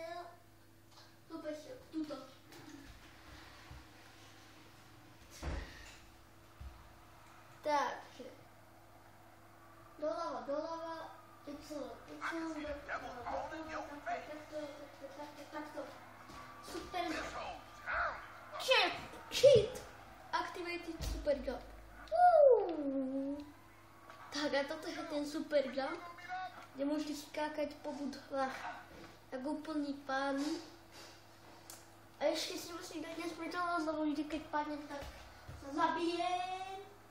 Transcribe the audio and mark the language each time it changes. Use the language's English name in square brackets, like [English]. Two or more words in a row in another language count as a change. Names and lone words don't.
[Slovak] Super skok, tuto. Takže. Doľava, takto. Super. Cheat. [English] Activated super jump. [Slovak] Tak a toto je ten [English] super jump, [Slovak] kde môžete skákať po budovách tak úplný pán. A ešte si musím dať nesmrteľnosť, lebo vždy keď padnem, tak sa zabijem.